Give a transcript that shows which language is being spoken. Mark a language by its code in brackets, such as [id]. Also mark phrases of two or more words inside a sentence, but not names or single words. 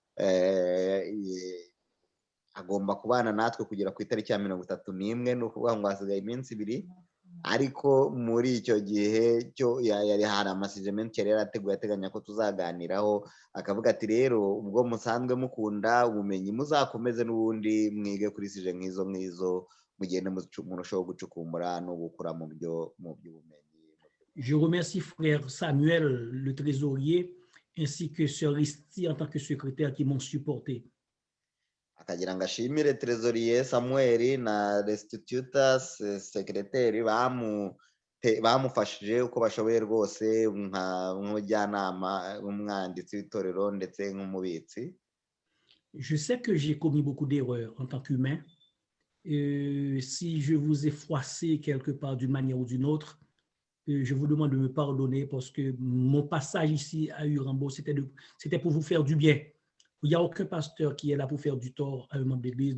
[rw] Agomba kubana natwe kugera ku itariki ya 31, ni ukuvuga ngo hasigaye iminsi 2, ariko muri icyo gihe cyo yari hari amasijementi yari yarateguye ateganya ko tuzaganiraho, akavuga ati rero ubwo musanzwe mukunda ubumenyi muzakomeze n'ubundi mwige kuri sije nk'izo mugende murushaho gucukumbura no gukura mu by'ubumenyi. [fr] Je remercie frère Samuel, le trésorier, ainsi que sœur Risti en tant que secrétaire qui m'ont supporté. [rw] Akagira ngo ashimire trésorier Samuel na restitutus secrétaire bamufashije uko bashoboye rwose nk'umujyanama umwanditsi w'itorero ndetse nk'umubitsi. [fr] Je sais que j'ai commis beaucoup d'erreurs en tant qu'humain. Si je vous ai froissé quelque part d'une manière ou d'une autre, je vous demande de me pardonner parce que mon passage ici à Urambo, c'était pour vous faire du bien. Il n'y a aucun pasteur qui est là pour faire du tort à un membre d'église.